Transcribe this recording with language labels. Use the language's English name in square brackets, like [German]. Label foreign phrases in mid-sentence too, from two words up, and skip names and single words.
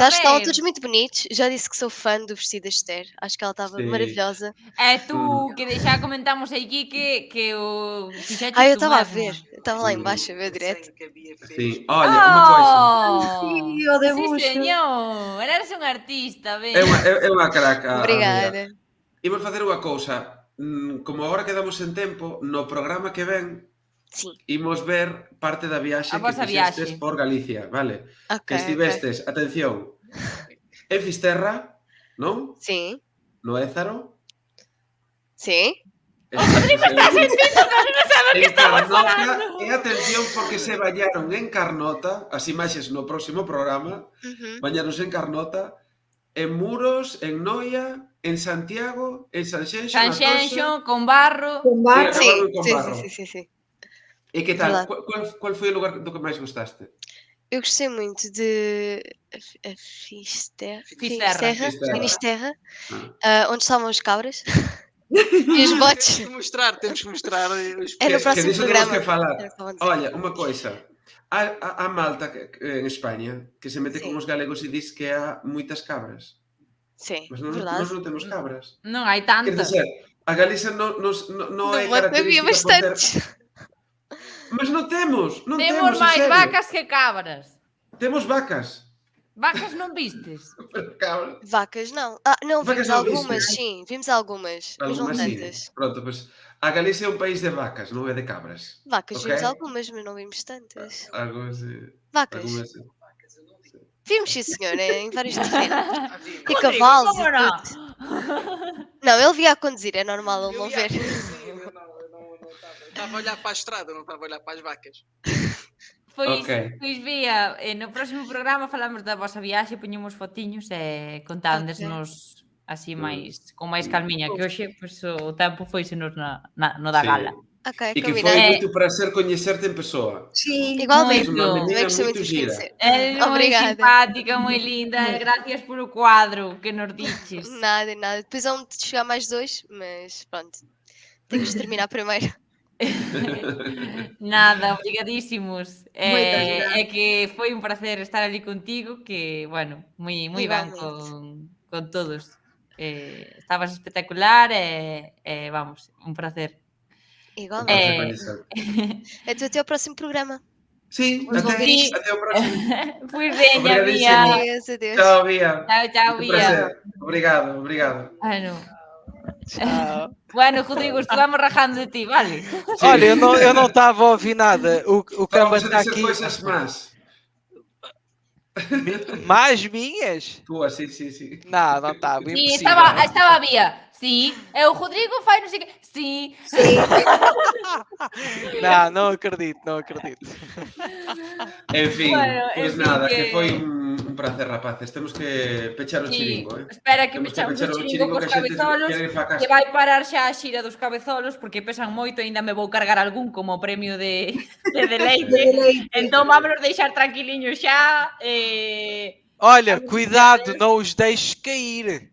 [Portuguese] Acho que estavam todos muito bonitos. Já disse que sou fã do vestido da Esther. Acho que ela estava maravilhosa. É tu, que já comentamos aqui que o... eu estava a ver. Eu estava lá embaixo a ver direto. Sim, olha, uma coisa. Sim, senhor. Eres um artista, bem. É uma craca. Obrigada. [Galician] Imos fazer unha cousa. Como agora quedamos en tempo, no programa que ven imos ver parte da viaxe que fixestes por Galicia, vale? Que estivestes, atención, en Fisterra, non? Sí. No Ézaro. Sí. Rodrigo está sentindo, pero non sabe o que estamos falando. E atención, porque se bañaron en Carnota, as imaxes no próximo programa, bañaronse en Carnota, en Muros, en Noia, en Santiago, en Sanxenxo, Sanxenxo, con barro. Con barro. Sí. E que tal? Qual foi o lugar do que máis gostaste? [Portuguese] Eu gostei muito de Finisterra, onde estavam as cabras e os botes. Temos que mostrar os É no próximo programa. Que falar. Olha, unha coisa. [Galician] A Malta en España que se mete con os galegos e diz que há moitas cabras. Sí, mas nós non temos cabras. Non hai tantas. Quer dizer, a Galiza non é característica por ter... Mas non temos, Temos máis vacas que cabras. Temos vacas. Vacas non vistes? [Portuguese] Vacas não. Não, vimos algumas, sim. Vimos algumas, mas não tantas. Pronto, pois a Galiza é un país de vacas, non é de cabras. Vacas vimos algumas, mas não vimos tantas. Algumas Vacas. Vimos, sim, senhor, em vários diferentes. E cavalos e tudo. Não, ele via a conduzir, é normal ele não ver. Estava a olhar para a estrada, não estava a olhar para as vacas. [Galician] Pois vía, no próximo programa falamos da vosa viaxe, poñemos fotiños e contádesnos así máis, con máis calmiña, que hoxe pois, o tempo foisenos no da gala. E que foi moito prazer coñecerte en persoa. Sí, igualmente. Moito gira. É moi simpática, moi linda, gracias polo cuadro que nos diches. Nada. [Portuguese] Depois vão chegar mais dois, mas pronto, tenho que terminar primeiro. Nada, obrigadísimos. [Galician] É que foi un placer estar ali contigo, que, bueno, moi ben con todos. Estabas espectacular e, vamos, un placer. Igualmente. [Portuguese] Então até ao próximo programa. Sim, até ao próximo. [Galician] Pois veña, Bia. [Portuguese] Tchau, Bia. Tchau, Bia. Obrigado. Tchau. [Galician] Bueno, Rodrigo, estuvamos rajando de ti, vale? Sí. [Portuguese] Olha, eu não estava a ouvir nada. O Camba está aqui. Coisas más. Mais minhas? Tuas, sim. Não estava. Sim, estava a Bia. Sim, o Rodrigo faz não sei o quê. Sim. Não acredito. [Galician] Enfim, pois nada, que foi un prazer, rapaces. Temos que pechar o chiringo, Espera que pechamos o chiringo cos cabezolos, que vai parar xa a xira dos cabezolos, porque pesan moito, ainda me vou cargar algún como premio de deleite. Entón vámonos deixar tranquiliños xa. Olha, cuidado, non os deixes cair.